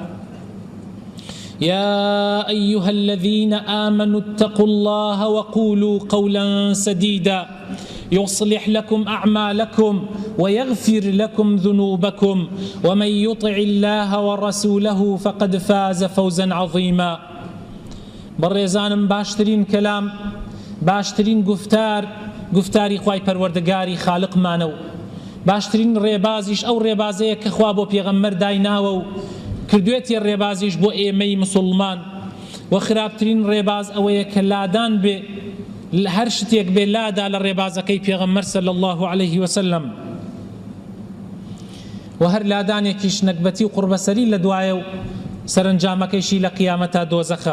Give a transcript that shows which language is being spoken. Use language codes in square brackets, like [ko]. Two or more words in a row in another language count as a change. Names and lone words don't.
[ar] يا أيها الذين آمنوا اتقوا الله وقولوا قولا سديدا يصلح لكم أعمالكم ويغفر لكم ذنوبكم، ومن يطع الله ورسوله فقد فاز فوزا عظيما. [ckb] بەڕێزانم، باشترین کەلام، باشترین گفتاری خوای پەروەردگاری خالقمانە و باشترین ڕێبازیش ئەو ڕێبازەیە کە خوا بۆ پێغەمبەر دایناوە و کردوێتی ڕێبازیش بۆ ئێمەی مسلمان. و خراپترین ڕێباز ئەوەیە کە لادان بێ، هەر شتێک بێ لادا لە ڕێبازەکەی پێغەمبەر [ar] صلی الله عليه وسلم، [ckb] و هەر لادانێکیش نەکبەتی و قوربەسەری لە دوایە و سەرنجامەکەیشی لە قیامەتا دۆزەخە.